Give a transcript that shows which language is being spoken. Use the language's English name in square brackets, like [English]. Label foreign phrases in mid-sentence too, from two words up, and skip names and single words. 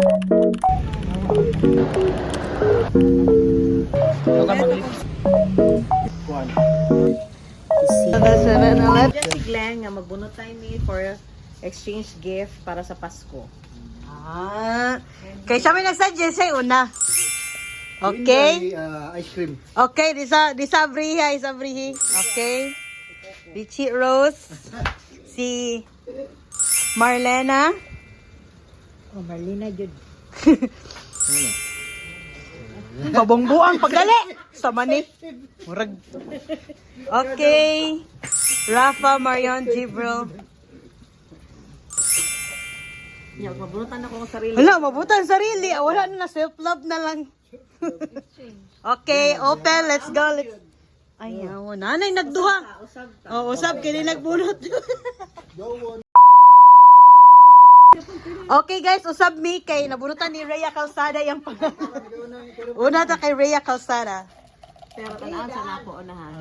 [Cebuano] Just si Glenn nga magbunot tayo ni [English] for exchange gift [Cebuano] para sa Pasko. Kaya siya may nagsuggest ay una. Okay? Ice cream. Okay, di sabrihi, sabrihi. Okay. Richie Rose. Si Marlena. Oh, Marlena Jud. Pabongbuang pagdali. Sama ni. Murag. Okay. Rafa, Marion, Jibril. [Filipino] Nya mabunutan ako ng sarili. [Cebuano] Hala, mabutan sarili. [Filipino] Wala na, self-love na lang. [English] Okay, open. Let's go. [Cebuano] Ayaw, nanay nagduha. Usab ta. Oh, usab, kini nagbunot. Okay guys, usab mi kay nabunutan ni Rhea Calzada [Filipino] yung pang... [Cebuano] Una ta kay Rhea Calzada. Pero tanaan sa nako unahan.